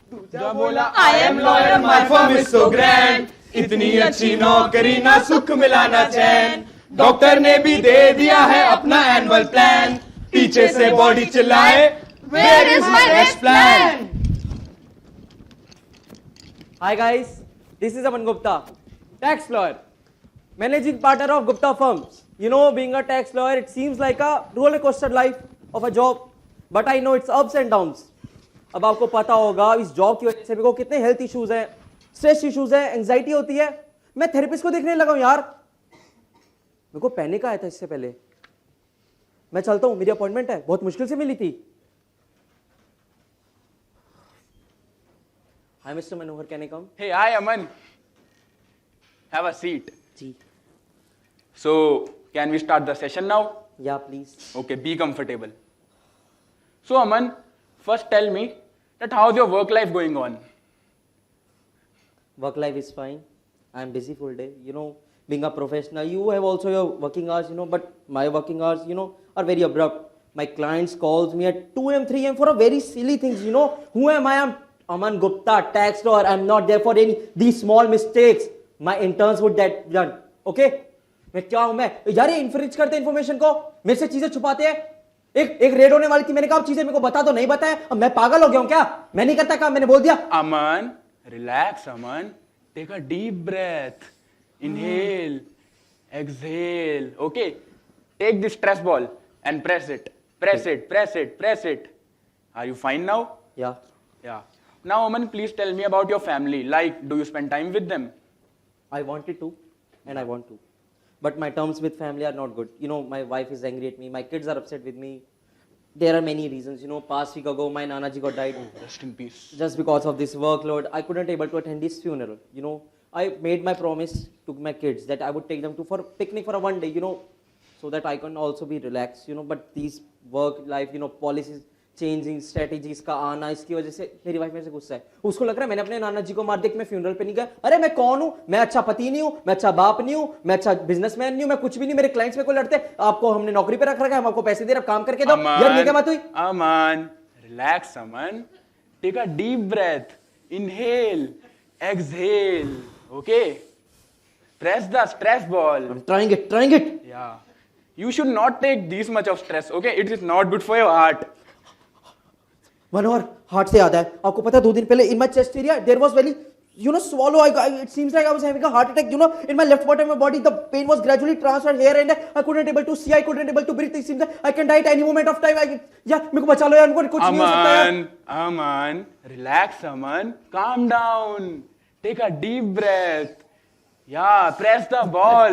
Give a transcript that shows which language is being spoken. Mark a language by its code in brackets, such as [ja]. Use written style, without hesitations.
[hi] क्या बोला? [en] I am lawyer, my firm is so grand, [hi] इतनी अच्छी नौकरी ना सुख मिला ना चैन। डॉक्टर ने भी दे दिया है अपना एनुअल प्लान, पीछे से बॉडी चिल्लाए, [en] Where is my next plan. Hi guys, this is Aman Gupta, tax lawyer, managing partner of Gupta Firms. You know, being a tax lawyer, it seems like a roller coaster life of a job, but I know it's ups and downs. [hi] अब आपको पता होगा इस job की वजह से मेरे को कितने हेल्थ इश्यूज हैं, स्ट्रेस इश्यूज हैं, एंजाइटी होती है। मैं थेरेपिस्ट को देखने लगा हूं यार, मेरे को पैनिक आया था इससे पहले। मैं चलता हूं, मेरी अपॉइंटमेंट है, बहुत मुश्किल से मिली थी। [en] Hi, Mr. Manohar, can I come? Hey, hi, Aman. Have a seat. [hi] Ji. [en] So, can we start the session now? Yeah, please. Okay, be comfortable. So, Aman, first tell me that how's your work life going on? Work life is fine. I'm busy full day. You know, being a professional, you have also your working hours, you know, but my working hours, you know, are very abrupt. My clients calls me at 2 a.m., 3 a.m. for a very silly things, you know. Who am I? I'm Aman Gupta, tax lawyer. I'm not there for any these small mistakes. My interns would that done. Okay? [hi] मैं क्या हूं मैं यार, ये इन्फ्रिज करते हैं information को, मेरे से चीजें छुपाते हैं. एक रेड होने वाली थी, मैंने कहा चीजें मेरे को बता दो, नहीं बताया. अब मैं पागल हो गया हूं क्या? मैं नहीं करता काम, मैंने बोल दिया. [en] Aman, relax, Aman. Take a deep breath. Inhale. Exhale. Okay. Take this stress ball and press it. Press it, press it, press it. Are you fine now? Yeah. Yeah. Now, Aman, please tell me about your family. Like, do you spend time with them? I wanted to, and I want to. But my terms with family are not good. You know, my wife is angry at me. My kids are upset with me. There are many reasons. You know, past week ago, my Nanaji got died. Rest in peace. Just because of this workload, I couldn't able to attend his funeral. You know, I made my promise to my kids that I would take them to for picnic for a one day. You know, so that I can also be relaxed. You know, but these work life, you know, policies changing strategies [hi] का आना, इसकी वजह से मेरी wife मेरे से गुस्सा है. उसको लग रहा है मैंने अपने नाना जी को मार दिया कि मैं फ्यूनरल पे नहीं गया. अरे मैं कौन हूं? मैं अच्छा पति नहीं हूं, मैं अच्छा बाप नहीं हूं, मैं अच्छा बिजनेसमैन नहीं हूं, मैं कुछ भी नहीं. मेरे क्लाइंट्स मेरे को लड़ते, आपको हमने नौकरी पे रख रखा है, हम आपको पैसे दे रहे, काम करके दो. यार ये क्या बात हुई? [en] Aman, relax, Aman. Take a deep breath. Inhale, exhale. Okay. Press the stress ball. I'm trying it. Yeah. You should not take this much of stress. Okay, it is not good for your heart. Manohar, [hi] heart से याद है, आपको पता है 2 दिन पहले [en] In my chest area there was very, you know, swallow. It seems like I was having a heart attack. You know, in my left part of my body, the pain was gradually transferred here and I couldn't able to see, I couldn't able to breathe. It seems like I can die at any moment of time. [hi] मेरे को बचा लो यार, उनको कुछ नहीं हो सकता यार. [en] Aman, relax, Aman. Calm down. Take a deep breath. Yeah, press the ball.